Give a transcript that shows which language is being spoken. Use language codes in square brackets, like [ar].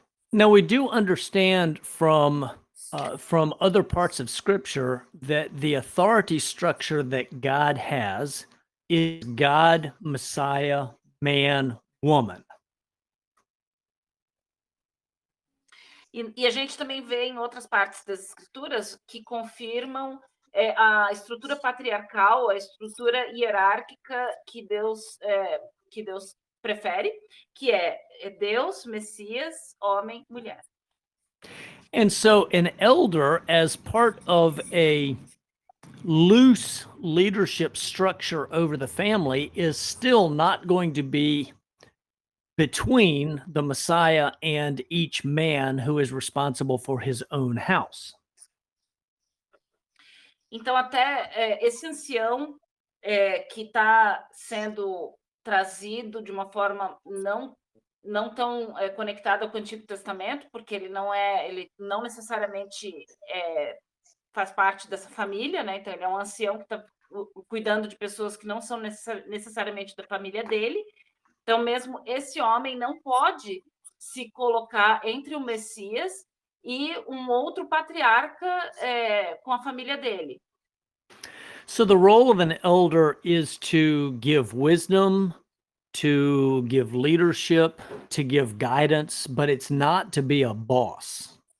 [en] Now we do understand from other parts of Scripture that the authority structure that God has is God, Messiah, man, woman. [pt] E a gente também vê em outras partes das Escrituras que confirmam a estrutura patriarcal, a estrutura hierárquica que Deus prefere, que é Deus, Messias, homem, mulher. [en] And so an elder, as part of a loose leadership structure over the family, is still not going to be between the Messiah and each man who is responsible for his own house. [pt] Então, até esse ancião que está sendo trazido de uma forma não tão conectada com o Antigo Testamento, porque ele não necessariamente faz parte dessa família, né? Então, ele é um ancião que está cuidando de pessoas que não são necessariamente da família dele. Então, mesmo esse homem não pode se colocar entre o Messias e um outro patriarca com a família dele. [en] So the role of an elder is to give wisdom, to give leadership, to give guidance, but it's not to be a boss.